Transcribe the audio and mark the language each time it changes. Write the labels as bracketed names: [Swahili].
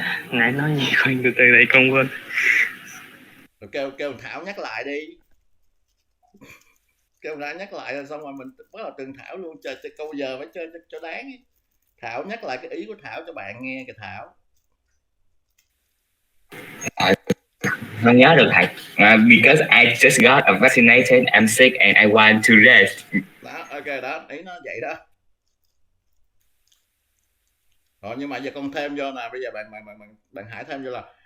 [Vietnamese] Nãy nói gì con từ từ đây con quên. Kêu Thảo nhắc lại đi. Kêu Thảo nhắc lại rồi xong rồi mình bắt đầu từng Thảo luôn, chơi câu giờ phải chơi cho đáng ấy. Thảo nhắc lại cái ý của Thảo cho bạn nghe kìa Thảo. Không nhớ được thầy. [English] Because I just got vaccinated, I'm sick and I want to rest. [Vietnamese] Đó, ok đó, ý nó vậy đó. Rồi nhưng mà giờ con thêm vô nè, bây giờ bạn Hải thêm vô là